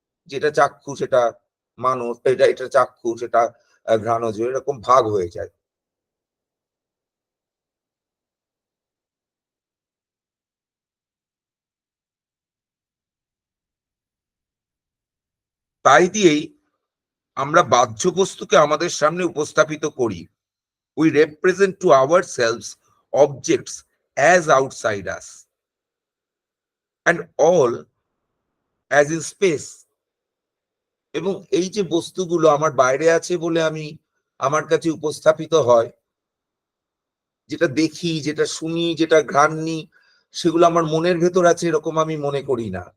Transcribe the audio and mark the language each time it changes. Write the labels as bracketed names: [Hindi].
[Bangla] যেটা চাক্ষু সেটা মানুষ, এটা চাক্ষু সেটা ঘ্রাণজ, এরকম ভাগ হয়ে যায়। তাই দিয়েই আমরা বাহ্য বস্তুকে আমাদের সামনে উপস্থাপিত করি। [English] We represent to ourselves objects as outside us, and all as in space. [Bangla] এবং এই যে বস্তুগুলো আমার বাইরে আছে বলে আমার কাছে উপস্থাপিত হয়, যেটা দেখি, যেটা শুনি, যেটা ঘ্রাণ নিই, সেগুলো আমার মনের ভেতর আছে এরকম আমি মনে করি না।